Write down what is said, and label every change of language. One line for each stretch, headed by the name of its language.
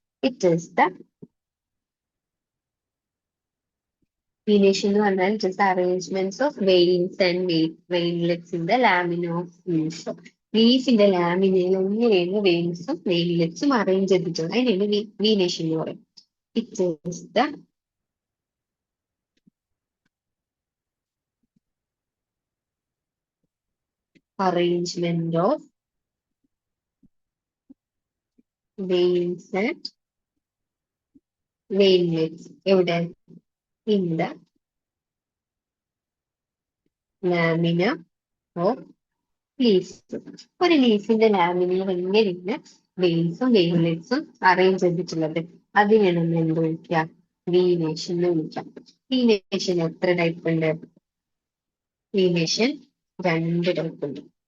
English: it is the venation
Malayalam: എന്ന് പറഞ്ഞാൽ
English: It is the arrangements of veins and veinlets in the lamina of leaf.
Malayalam: ലീഫിന്റെ ലാമിനയിൽ എങ്ങനെയാണ് വെയിൻസും വെയിൻലെറ്റ്സും arrange ചെയ്തിട്ടുള്ളത് അതിനാണ് venation എന്ന് പറയും.
English: it is the arrangement of veins and veinlets
Malayalam: എവിടെ
English: in the lamina of leaves.
Malayalam: ഒരു ലീഫിന്റെ ലാമിനയിൽ എങ്ങനെയാണ് വെയിൻസും വെയിൻലെറ്റ്സും അറേഞ്ച് ചെയ്തിട്ടുള്ളത് അതിനെ നമ്മൾ എന്ത് വിളിക്കുക? വീനേഷൻ എന്ന് വിളിക്കാം. വീനേഷൻ എത്ര ടൈപ്പ് ഉണ്ട്? വീനേഷൻ 2 ടൈപ്പ് ഉണ്ട്.